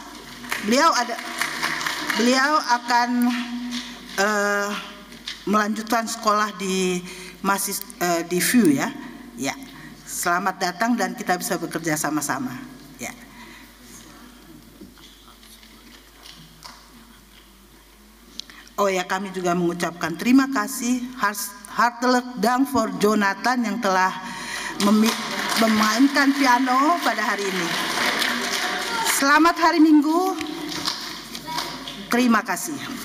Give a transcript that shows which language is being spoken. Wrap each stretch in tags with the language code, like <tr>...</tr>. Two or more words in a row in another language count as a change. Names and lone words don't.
<id>Beliau akan melanjutkan sekolah di VU ya. Ya. Selamat datang dan kita bisa bekerja sama-sama. Ya. Oh ya, kami juga mengucapkan terima kasih,</id> <nl>hartelijk dank</nl> <id>for Jonathan yang telah memainkan piano pada hari ini. Selamat hari Minggu. Terima kasih.</id>